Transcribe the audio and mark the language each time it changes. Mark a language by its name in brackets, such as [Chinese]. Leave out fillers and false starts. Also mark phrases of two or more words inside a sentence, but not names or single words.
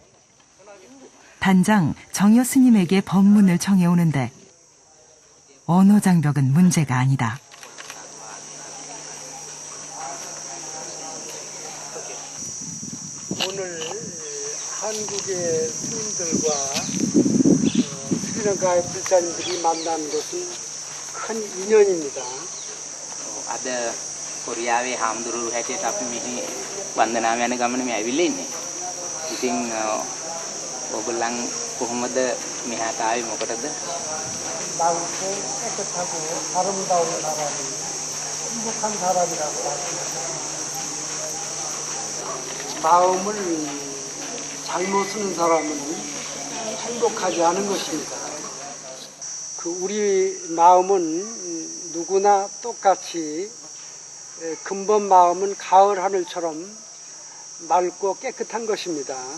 [Korean] 단장 정여 스님에게 법문을 청해오는데 언어 장벽은 문제가 아니다. 오늘 한국의 스님들과 스리랑카의 불자님들이 만난 것은 큰 인연입니다. [Sinhala] අද කොරියාවේ හාමුදුරුවෝ හැටියට අපි මෙහි වන්දනාව යන ගමන මේ ඇවිල්ලා ඉන්නේ. ඉතින් ඔයගොල්ලන් කොහොමද මෙහාට ආවේ මොකටද? [Korean] 맑고 깨끗하고 아름다운 나라는 행복한 사람이라고 하십니다. 마음을 잘못 쓰는 사람은 행복하지 않은 것입니다. 우리 마음은 누구나 똑같이 근본 마음은 가을 하늘처럼 맑고 깨끗한 것입니다.